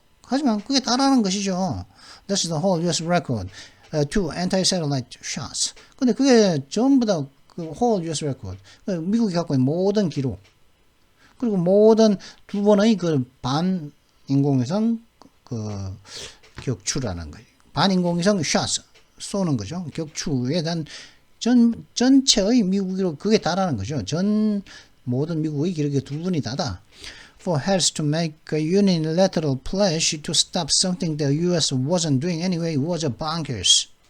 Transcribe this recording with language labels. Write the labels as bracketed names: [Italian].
[Korean] 하지만 그게 다라는 것이죠. [English] That's the whole U.S. record. Two anti-satellite shots. [Korean] 근데 그게 전부 다 그 [English] whole U.S. record. [Korean] 미국이 갖고 있는 모든 기록. 그리고 모든 두 번의 그 반인공위성 그 격추라는 거예요. 반인공위성 shots. 쏘는 거죠. 격추에 대한 전체의 미국으로 그게 다라는 거죠. 모든 미국의 기록이 두 분이 다다. [English] For Harris to make a unilateral pledge to stop something the U.S. wasn't doing anyway was a bonkers.